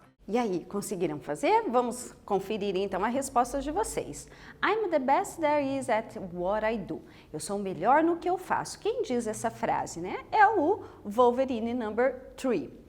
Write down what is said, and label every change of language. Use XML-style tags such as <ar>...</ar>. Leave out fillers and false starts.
<pt>E aí, conseguiram fazer? Vamos conferir então a resposta de vocês.</pt> <en>I'm the best there is at what I do.</en> <pt>Eu sou o melhor no que eu faço. Quem diz essa frase, né? É o Wolverine</pt> <en>number 3.</en>